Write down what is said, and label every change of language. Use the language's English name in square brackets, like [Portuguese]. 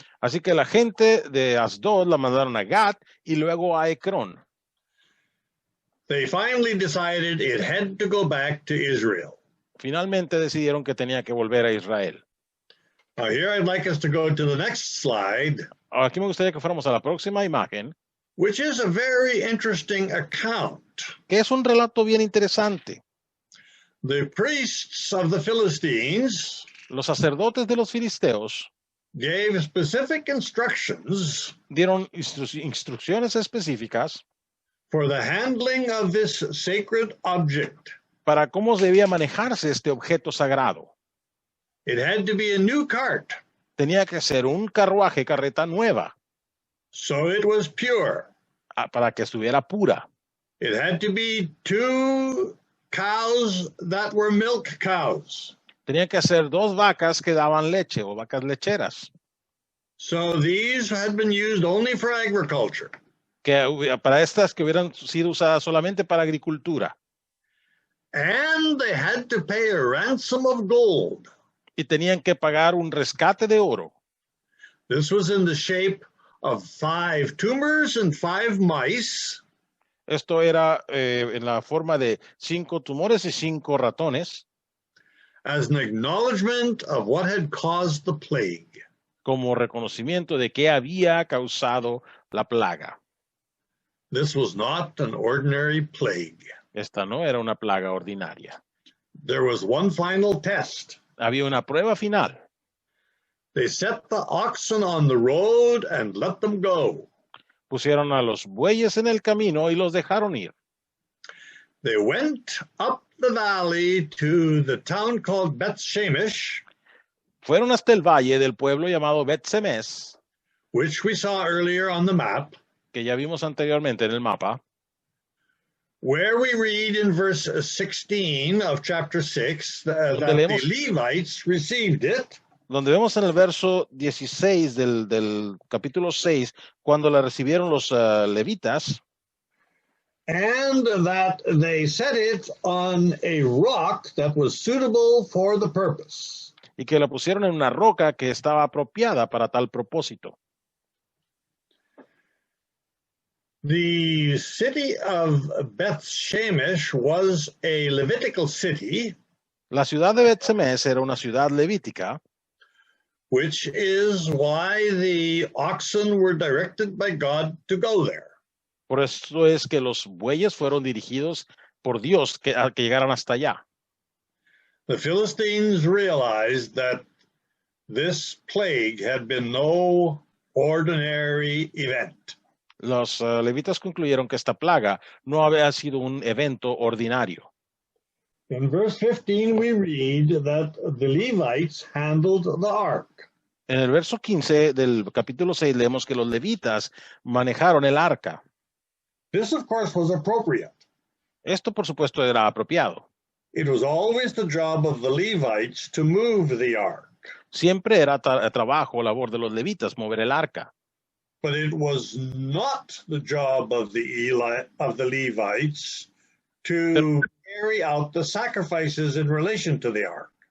[Spanish] Así que la gente de Asdod la mandaron a Gat y luego a Ecrón. [English] They finally decided it had to go back to Israel. [Spanish] Finalmente decidieron que tenía que volver a Israel. [English] Now here I'd like us to go to the next slide, [Spanish] Aquí me gustaría que fuéramos a la próxima imagen, [English] which is a very interesting account. [Spanish] que es un relato bien interesante. [English] The priests of the Philistines [Spanish] Los sacerdotes de los filisteos [English] gave specific instructions [Spanish] dieron instrucciones específicas [English] for the handling of this sacred object. [Spanish] para cómo debía manejarse este objeto sagrado. [English] It had to be a new cart, [Spanish] Tenía que ser un carreta nueva, [English] so it was pure. [Spanish] para que estuviera pura. [English] It had to be 2 cows that were milk cows. [Spanish] Tenía que ser 2 vacas que daban leche o vacas lecheras, [English] So these had been used only for agriculture. [Spanish] para estas que hubieran sido usadas solamente para agricultura. [English] And they had to pay a ransom of gold. [Spanish] Y tenían que pagar un rescate de oro. [English] This was in the shape of 5 tumors and 5 mice. [Spanish] Esto era en la forma de 5 tumores y 5 ratones, [English] As an acknowledgement of what had caused the plague. [Spanish] como reconocimiento de que había causado la plaga. [English] This was not an ordinary plague. [Spanish] Esta no era una plaga ordinaria. [English] There was one final test. [Spanish] Había una prueba final. [English] They set the oxen on the road and let them go. [Spanish] Pusieron a los bueyes en el camino y los dejaron ir. [English] They went up the valley to the town called Beth-Shemesh, [Spanish] Fueron hasta el valle del pueblo llamado Bet-Semes, [English] which we saw earlier on the map, [Spanish] que ya vimos anteriormente en el mapa, [English] where we read in verse 16 of chapter 6 that the Levites received it. [Spanish] Donde vemos en el verso 16 del capítulo 6, cuando la recibieron los levitas, [English] And that they set it on a rock that was suitable for the purpose. [Spanish] y que la pusieron en una roca que estaba apropiada para tal propósito. [English] The city of Beth-Shemesh was a Levitical city, [Spanish] La ciudad de Bet-Semes era una ciudad levítica, [English] which is why the oxen were directed by God to go there. [Spanish] por eso es que los bueyes fueron dirigidos por Dios a que llegaran hasta allá. [English] The Philistines realized that this plague had been no ordinary event. [Spanish] Los levitas concluyeron que esta plaga no había sido un evento ordinario. [English] In verse 15, we read that the Levites handled the ark. [Spanish] En el verso 15 del capítulo 6 leemos que los levitas manejaron el arca. [English] This, of course, was appropriate. [Spanish] Esto, por supuesto, era apropiado. [English] It was always the job of the Levites to move the ark, [Spanish] Siempre era trabajo o labor de los levitas mover el arca, [English] but it was not the job of the Levites to carry out the sacrifices in relation to the ark.